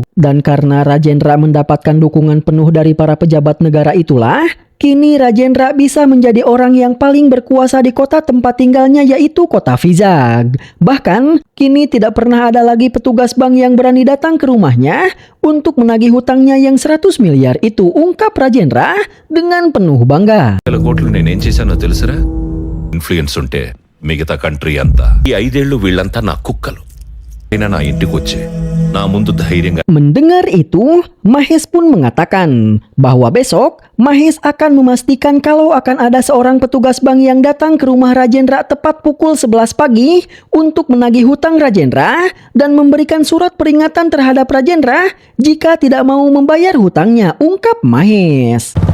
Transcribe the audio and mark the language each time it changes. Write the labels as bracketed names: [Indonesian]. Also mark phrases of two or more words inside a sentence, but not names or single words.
[Indonesian] Dan karena Rajendra mendapatkan dukungan penuh dari para pejabat negara itulah, kini Rajendra bisa menjadi orang yang paling berkuasa di kota tempat tinggalnya, yaitu kota Vizag. Bahkan, kini tidak pernah ada lagi petugas bank yang berani datang ke rumahnya untuk menagih hutangnya yang 100 miliar itu, ungkap Rajendra dengan penuh bangga. [Telugu] కోట్లు నేనేం చేశానో తెలుసురా? ఇన్ఫ్లుయెన్స్ ఉంటే మిగతా కంట్రీ అంతా ఈ 5 ఏళ్ళు వీళ్ళంతా నా కుక్కలు అయినా నా ఇంటికి వచ్చే నా ముందు ధైర్యంగా. [Indonesian] Mendengar itu, Mahes pun mengatakan bahwa besok Mahes akan memastikan kalau akan ada seorang petugas bank yang datang ke rumah Rajendra tepat pukul 11 pagi untuk menagih hutang Rajendra dan memberikan surat peringatan terhadap Rajendra jika tidak mau membayar hutangnya, ungkap Mahes.